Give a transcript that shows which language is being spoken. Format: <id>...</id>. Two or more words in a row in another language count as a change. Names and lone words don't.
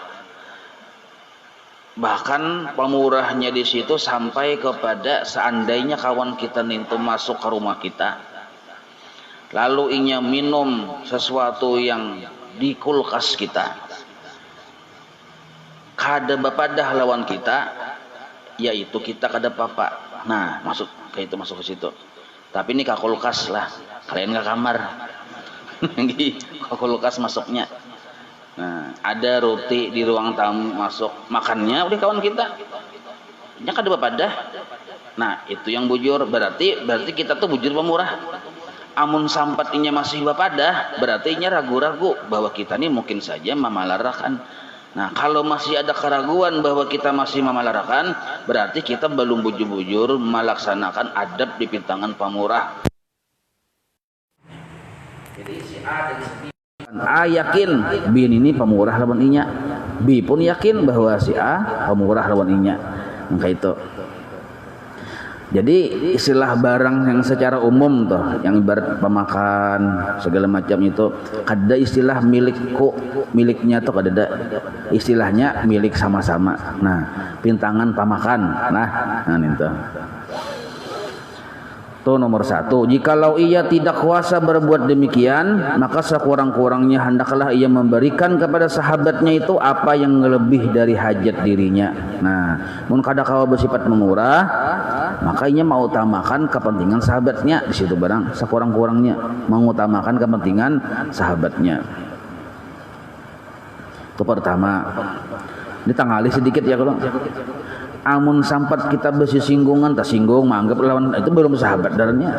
<id>Bahkan pemurahnya di situ sampai kepada seandainya kawan kita itu masuk ke rumah kita, lalu inya minum sesuatu yang di kulkas kita,</id> <bjn>kada bapadah lawan kita, yaitu kita kada papa.</bjn> <id>Nah, masuk ke itu, masuk ke situ. Tapi ini ke kulkas lah, kalian ke kamar. Ke kulkas masuknya. Nah, ada roti di ruang tamu masuk, makannya udah kawan kita.</id> <bjn>Nya kada bapadah.</bjn> <id>Nah, itu yang bujur, berarti kita tuh bujur pemurah.</id> <bjn>Amun sampat inya masih bapadah, berarti inya ragu-ragu bahwa kita ini mungkin saja mamalarakan.</bjn> <id>Nah, kalau masih ada keraguan bahwa kita masih mamalarakan, berarti kita belum bujur-bujur melaksanakan adab di pintangan pemurah. Jadi si A dan si B, A yakin B ini pemurah lawan inya, B pun yakin bahwa si A pemurah lawan inya. Maka itu. Jadi istilah barang yang secara umum toh, yang ibarat pemakan segala macam itu, kada istilah milikku, miliknya tuh kada, istilahnya milik sama-sama. Nah, pintangan pamakan. Nah itu. Itu nomor satu. Jikalau ia tidak kuasa berbuat demikian, maka sekurang-kurangnya hendaklah ia memberikan kepada sahabatnya itu apa yang lebih dari hajat dirinya. Nah,</id> <bjn>mun kada kawa bersifat memurah, maka ia mengutamakan kepentingan sahabatnya di situ barang.</bjn> <id>Sekurang-kurangnya mengutamakan kepentingan sahabatnya. Itu pertama.</id> <bjn>Ditangali sedikit ya kalau. Amun sampat kita bersinggungan, tersinggung, menganggap lawan itu belum sahabat darahnya.</bjn>